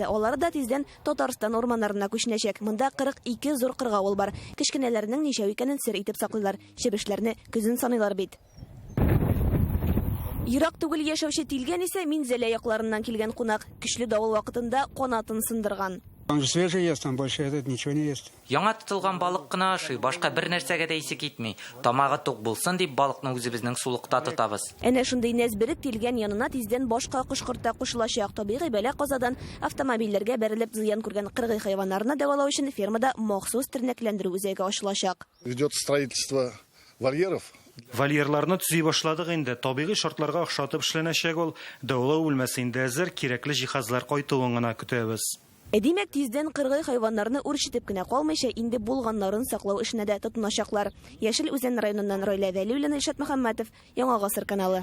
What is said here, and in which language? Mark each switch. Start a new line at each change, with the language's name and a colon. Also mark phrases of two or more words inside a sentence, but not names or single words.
Tatar: Алар да тиздән Татарстан орманнарына күченәчәк. Монда 42 зур кыргавыл бар. Кечкенәләрнең ничә икәнен сер итеп саклыйлар. Чебешләрне күзен саныйлар бит. Ерак түгел яшәүче Тилгән исә Минзәлә якларыннан килгән кунак. Көчле давыл вакытында канатын сындырган.
Russian: Он же свежий ест, он больше этот ничего не ест.
Tatar: Яңа тотылган балык кына ашый, башка бер нәрсәгә дә исе китми. Тамагы тук булсын дип балыкны үзебезнең сулыкта тотабыз. Әнә шундый нәзберек Тилгән янына тиздән башка кош-корта кушылачак. Табигый бәла казадан автомобильләргә бәрелеп зыян күргән кыргый хайваннарны дәвалау өчен фермада махсус тернәкләндерү үзәге ачылачак.
Russian: Идет строительство вольеров.
Tatar: Вольерларны төзи башладык инде. Табигый шартларга охшатып эшләнәчәк ул. Дәвалау үлмәсендә әзер кирәкле җиһазлар кайтуын гына көтәбез. Димәк, тиздән кыргый хайваннарны үрчетеп кенә калмыйча, инде булганнарын саклау эшенә дә тотыначаклар. Яшел Үзән районыннан Раилә Вәлиуллина, Илшат Мөхәммәтов, Яңа гасыр каналы.